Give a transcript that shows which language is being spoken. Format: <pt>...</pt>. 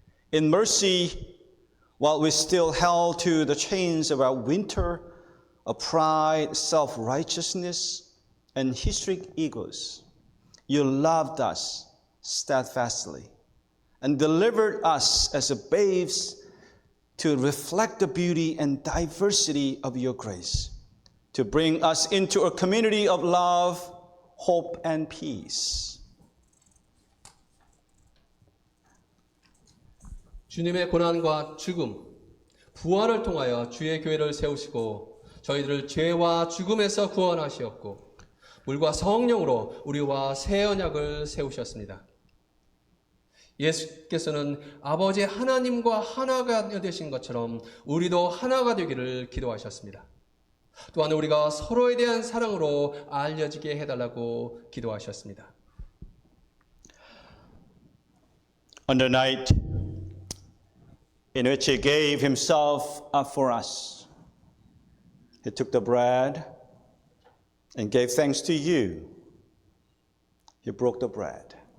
<en>In mercy, while we still held to the chains of our winter, of pride, self-righteousness, and historic egos, you loved us steadfastly and delivered us as babes to reflect the beauty and diversity of your grace, to bring us into a community of love, hope, and peace.</en> <ko>주님의 고난과 죽음, 부활을 통하여 주의 교회를 세우시고 저희들을 죄와 죽음에서 구원하시었고 물과 성령으로 우리와 새 언약을 세우셨습니다. 예수께서는 아버지 하나님과 하나가 되신 것처럼 우리도 하나가 되기를 기도하셨습니다. 또한 우리가 서로에 대한 사랑으로 알려지게 해달라고 기도하셨습니다.</ko> <en>On the night in which he gave himself up for us, he took the bread and gave thanks to you. He broke the bread.</en>